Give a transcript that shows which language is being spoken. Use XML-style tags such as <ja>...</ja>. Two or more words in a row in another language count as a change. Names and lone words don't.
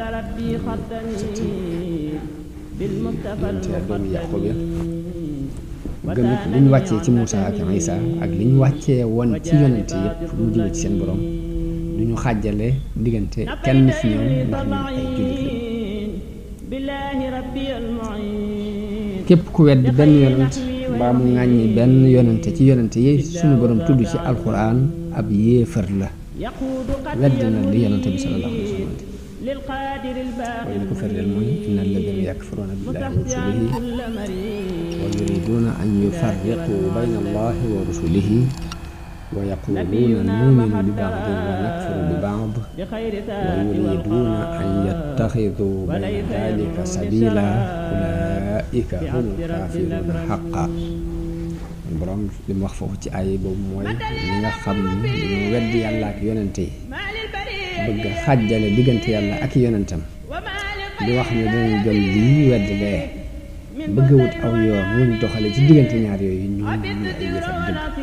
<wo>doomu yaqub ya gëm it li ñu wàccee ci Muusa ak Isa ak li ñu wàccee woon ci yonente yëpp mu jóge ci seen borom du ñu xàjjale diggante kenn ci ñoom ndax ñu ay jullit lañ képp ku weddi benn yonent mbaa mu ŋàññi benn yonente ci yonente yi suñu borom tudd ci alquran ab yéefar la weddi na li yonente bi</wo> <ar>صلى الله عليه و sallam</ar> <wo>waaye li ko firndeel mooy</wo> <ar>إن الذين يكفرون بالله ورسله ويريدون أن يفرقوا بين الله ورسله و yuriduna an yufarriqu bayna allahi wa rusulihi wa يقولون نؤمن ببعض ونكفر ببعض ويريدون أن يتخذوا بين ذلك سبيلا أولئك هم الكافرون حقا</ar> <wo>borom li mu wax foofu ci ay boobu mooy ñi nga xam ni dañoo weddi yàlla ak yonente yi bëgg xàjjale diggante yàlla ak yonentam di wax ne danañ gëm lii wedd lee bëgg wut aw yoon wuñ doxale ci diggante ñaar yooyu ñu ay yëfat dëgg</wo>